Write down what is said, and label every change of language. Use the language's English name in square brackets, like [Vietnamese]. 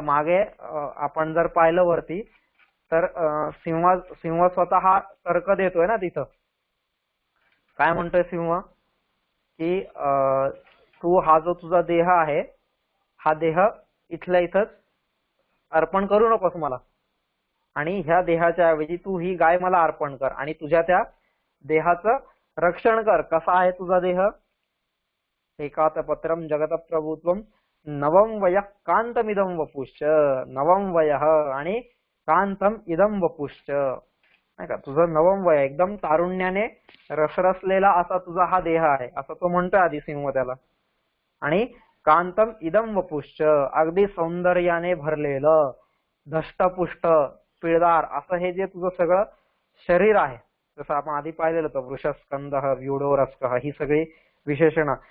[Marathi] मागे आपण जर पाहिलं वरती तर सिंह स्वतः हा तर्क देतोय ना तिथं. काय म्हणतोय सिंह की तू हा जो तुझा देह आहे, हा देह इथल्या इथंच अर्पण करू नकोस मला, आणि ह्या देहाच्या ऐवजी तू ही गाय मला अर्पण कर आणि तुझ्या त्या देहाचं रक्षण कर. कसा आहे तुझा देह? [Sanskrit] एकातपत्रम जगत प्रभुत्वम नवम वय कांतमिदम वपुश्च. नवम वय [Marathi] आणि [Sanskrit] कांतम इदम वपुश्च, [Marathi] नाही का? तुझं नवम वय, एकदम तारुण्याने रसरसलेला असा तुझा हा देह आहे, असं तो म्हणतोय आधी सिंह त्याला. आणि [Sanskrit] कांतम इदम वपुश्च, [Marathi] अगदी सौंदर्याने भरलेलं, धष्टपुष्ट, पिळदार असं हे जे तुझं सगळं शरीर आहे, जसं आपण आधी पाहिलेलं होतं, वृषस्कंद, व्यूढोरस्क, ही सगळी विशेषणं.